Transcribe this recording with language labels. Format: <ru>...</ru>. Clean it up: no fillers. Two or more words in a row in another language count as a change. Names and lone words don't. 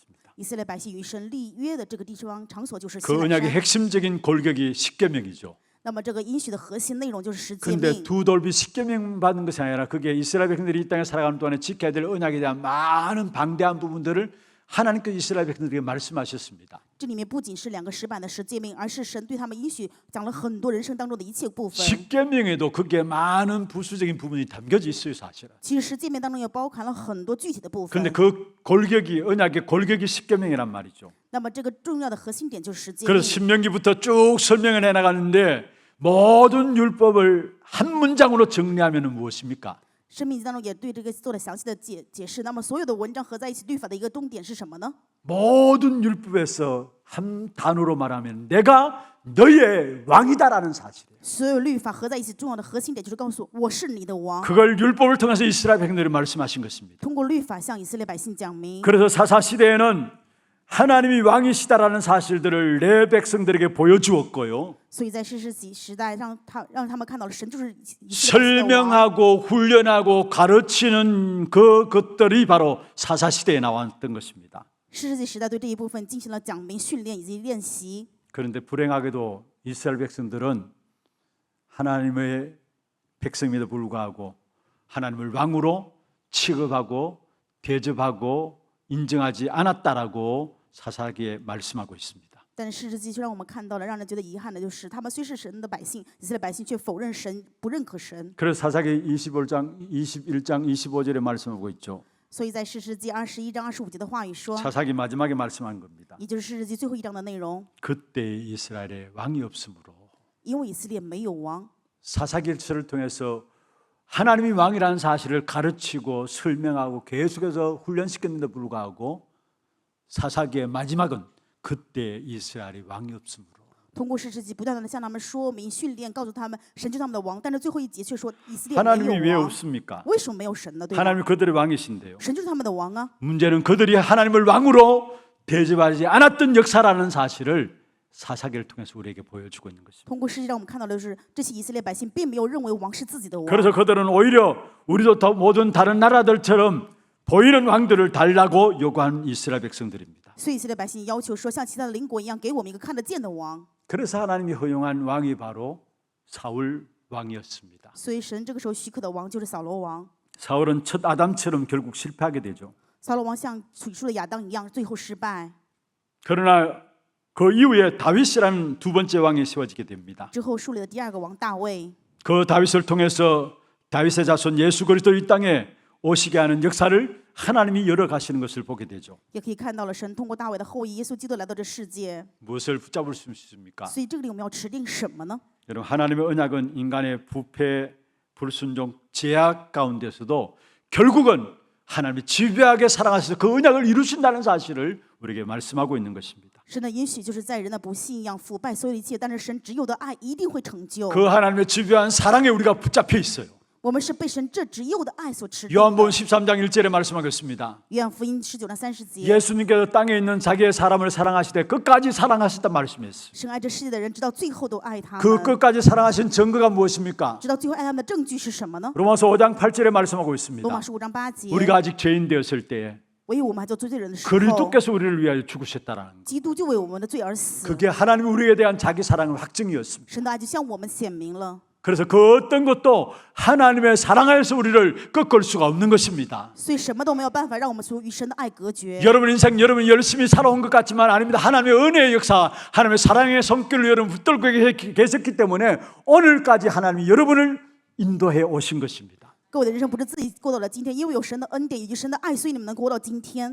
<zh>以色列百姓与神立约的这个地方场所就是西</zh> <ko>그</ko> <zh>乃</zh> <ko>언약의</ko> <zh>山。</zh> <ko>핵심적인 골격이 십계명이죠.</ko> <zh>那么这个应许的核心内容就是十诫</zh> <ko>그런데</ko> <zh>命。</zh> <ko>두 돌비 십계명 받는 것이 아니라 그게 이스라엘 백성들이 이 땅에 살아가는 동안에 지켜야 될 언약에 대한 많은 방대한 부분들을 하나님께서 이스라엘 백성들에게 말씀하셨습니다.</ko> <zh>这里面不仅是2个石板的十诫命，而是神对他们应许讲了很多人生当中的一切部分。</zh> <ko>십계명에도 그게 많은 부수적인 부분이 담겨져 있어요, 사실은.</ko> <zh>其实十诫命当中也包含了很多具体的部分</zh> <ko>그런데 。그 골격이 언약의 골격이 십계명이란 말이죠.</ko> <zh>那么这个重要的核心点就是十诫</zh> <ko>그래서</ko> <zh>命。</zh> <ko>신명기부터 쭉 설명을 해 나가는데 모든 율법을 한 문장으로 정리하면 무엇입니까?</ko> <zh>生命记当中也对这个做了详细的解释。那么所有的文章合在一起，律法的一个终点是什么呢？</zh> <ko>모든 율법에서 한 단어로 말하면 내가 너의 왕이다라는 사실이에요.</ko> <zh>所有律法合在一起，重要的核心点就是告诉我是你的王。</zh> <ko>그걸 율법을 통해서 이스라엘 백성들이 말씀하신 것입니다.</ko> <zh>通过律法向以色列百姓讲明。</zh> <ko>그래서 사사 시대에는 하나님이 왕이시다라는 사실들을 내 백성들에게 보여주었고요.</ko> <zh>所以在士师时代，让他们看到了神就是以色列百姓的王。</zh> <ko>설명하고 훈련하고 가르치는 그것들이 바로 사사 시대에 나왔던 것입니다.</ko> <zh>士师时代对这一部分进行了讲明、训练以及练习。</zh> <ko>그런데 불행하게도 이스라엘 백성들은 하나님의 백성임에도 불구하고 하나님을 왕으로 취급하고 대접하고 인정하지 않았다라고 사사기에 말씀하고 있습니다.</ko> <zh>但是士师记却让我们看到了，让人觉得遗憾的就是，他们虽是神的百姓，以色列百姓却否认神，不认可神。</zh> <ko>그래서 사사기 21장 25절에 말씀하고 있죠.</ko> <zh>所以在士师记21章25节的话语说，</zh> <ko>사사기 마지막에 말씀한 겁니다.</ko> <zh>也就是士师记最后一章的内容，</zh> <ko>그때 이스라엘에 왕이 없으므로</ko> <zh>因为以色列没有王，</zh> <ko>사사기를 통해서 하나님이 왕이라는 사실을 가르치고 설명하고 계속해서 훈련시켰는데 불구하고 사사기의 마지막은 그때 이스라엘이 왕이 없으므로</ko> <zh>通过士师记不断的向他们说明、训练，告诉他们神就是他们的王。但是最后一节却说以色列</zh> <ko>하나님이</ko> <zh>没</zh> <ko>왜</ko> <zh>有王，</zh> <ko>없습니까?</ko> <zh>为什么没有神呢？对吧？</zh> <ko>하나님이 그들의 왕이신데요.</ko> <zh>神就是他们的王啊。</zh> <ko>문제는 그들이 하나님을 왕으로 대접하지 않았던 역사라는 사실을 사사기를 통해서 우리에게 보여주고 있는 것입니다.</ko> <zh>通过世界让我们看到的是，这些以色列百姓并没有认为王是自己的王，</zh> <ko>그래서 그들은 오히려 우리도 더 모든 다른 나라들처럼 보이는 왕들을 달라고 요구한 이스라엘 백성들입니다.</ko> <zh>所以以色列百姓要求说，像其他的邻国一样，给我们一个看得见的王。</zh> <ko>그래서 하나님이 허용한 왕이 바로 사울 왕이었습니다.</ko> <zh>所以神这个时候许可的王就是扫罗王。</zh> <ko>사울은 첫 아담처럼 결국 실패하게 되죠.</ko> <zh>扫罗王像起初的亚当一样，最后失败。</zh> <ko>그러나 그 이후에 다윗이라는 두 번째 왕이 세워지게 됩니다.</ko> <zh>之后树立了第二个王大卫。</zh> <ko>그 다윗을 통해서 다윗의 자손 예수 그리스도 이 땅에 오시게 하는 역사를 하나님이 열어가시는 것을 보게 되죠.</ko> <zh>也可以看到了神通过大卫的后裔耶稣基督来到这世界。</zh> <ko>무엇을 붙잡을 수 있습니까?</ko> <zh>所以这个里我们要持定什么呢？</zh> <ko>여러분, 하나님의 언약은 인간의 부패, 불순종, 제약 가운데서도 결국은 하나님이 지배하게 사랑하셔서 그 언약을 이루신다는 사실을 우리에게 말씀하고 있는 것입니다.</ko> <zh>神的允许就是在人的不信仰、腐败所有的一切，但是神只有的爱一定会成就。</zh> <ko>그 하나님의 지배한 사랑에 우리가 붙잡혀 있어요.</ko> <zh>我们是被神这只有的爱所持定的。</zh> <ko>요한복음 13장 1절에 말씀하겠습니다.</ko> <zh>约翰福音19章30节，</zh> <ko>예수님께서 땅에 있는 자기의 사람을 사랑하시되 끝까지 사랑하셨다 말씀했어요.</ko> <zh>神爱这世界的人，直到最后都爱他</zh> <ko>그</ko> <zh>们。</zh> <ko>끝까지 사랑하신 증거가 무엇입니까?</ko> <zh>直到最后爱他们的证据是什么呢？</zh> <ko>로마서 5장 8절에 말씀하고</ko> <zh>罗马</zh> <ko>있습니다.</ko> <zh>书5章8节，</zh> <ko>우리가 아직 죄인 되었을 때에</ko> <zh>唯有我们还做罪人的时候，</zh> <ko>그리스도께서 우리를 위하여 죽으셨다라는 것.</ko> <zh>基督就为我们的罪而死。</zh> <ko>그게 하나님 우리에 대한 자기 사랑의 확증이었습니다.</ko> <zh>神的爱就向我们显明了。</zh> <ko>그래서 그 어떤 것도 하나님의 사랑하여서 우리를 꺾을 수가 없는 것입니다.</ko> <zh>所以什么都没有办法让我们与神的爱隔绝。</zh> <ko>여러분 인생 여러분이 열심히 살아온 것 같지만 아닙니다. 하나님의 은혜의 역사, 하나님의 사랑의 손길로 여러분 붙들고 계셨기 때문에 오늘까지 하나님이 여러분을 인도해 오신 것입니다.</ko> <zh>各位的人生不是自己过到了今天，因为有神的恩典以及神的爱，所以你们能活到今天。</zh>